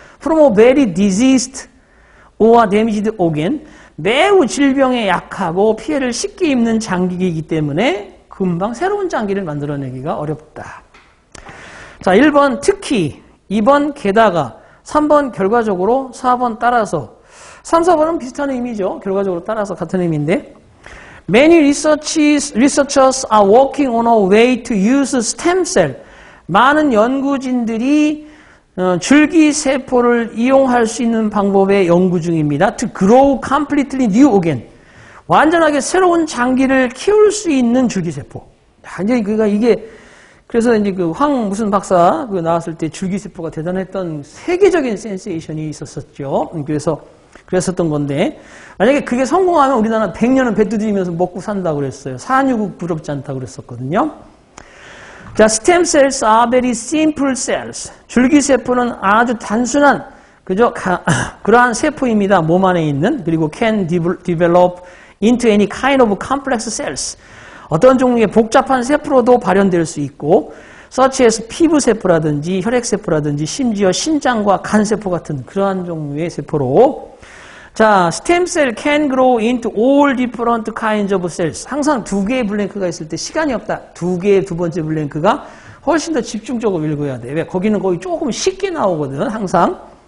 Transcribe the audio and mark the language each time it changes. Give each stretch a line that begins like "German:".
English: from a very diseased or damaged organ,
Korean: 매우 질병에 약하고 피해를 쉽게 입는 장기이기 때문에 금방 새로운 장기를 만들어내기가 어렵다. 자, 1번 특히, 2번 게다가, 3번 결과적으로, 4번 따라서. 3, 4번은 비슷한 의미죠. 결과적으로 따라서 같은 의미인데
English: Many researchers are working on a way to use stem cell.
Korean: 많은 연구진들이 줄기세포를 이용할 수 있는 방법에 연구 중입니다.
English: To grow completely new organ.
Korean: 완전하게 새로운 장기를 키울 수 있는 줄기세포. 완전히 이게 그래서 이제 무슨 박사 나왔을 때 줄기세포가 대단했던 세계적인 센세이션이 있었었죠. 그랬었던 건데 만약에 그게 성공하면 우리나라 100년은 배 두드리면서 먹고 산다고 그랬어요. 산유국 부럽지 않다고 그랬었거든요. 자,
English: stem cells are very simple cells.
Korean: 줄기세포는 아주 단순한 그러한 세포입니다. 몸 안에 있는. 그리고
English: can develop into any kind of complex cells.
Korean: 어떤 종류의 복잡한 세포로도 발현될 수 있고 such as 피부세포라든지 혈액세포라든지 심지어 신장과 간세포 같은 그러한 종류의 세포로 자,
English: stem cell can grow into all different kinds of cells.
Korean: 항상 두 개의 블랭크가 있을 때 시간이 없다. 두 개의 두 번째 블랭크가 훨씬 더 집중적으로 읽어야 돼. 왜? 거기는 거의 조금 쉽게 나오거든, 항상.